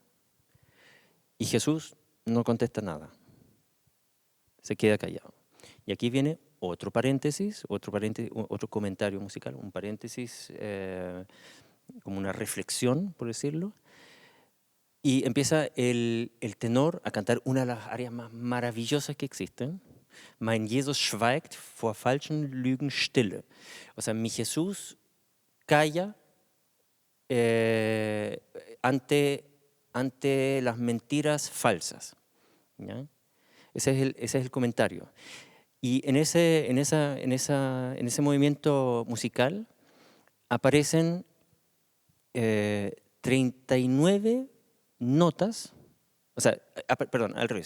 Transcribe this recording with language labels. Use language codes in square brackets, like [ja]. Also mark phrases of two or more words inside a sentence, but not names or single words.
[es] Y Jesús no contesta nada, se queda callado. Y aquí viene otro paréntesis, otro comentario musical, un paréntesis, como una reflexión, por decirlo. Y empieza el tenor a cantar una de las áreas más maravillosas que existen. [de] Mein Jesus schweigt vor falschen Lügen stille. [es] O sea, mi Jesús calla ante las mentiras falsas, ¿ya? Ese es el comentario. Y en ese movimiento musical aparecen 39 notas, o sea, perdón, al revés.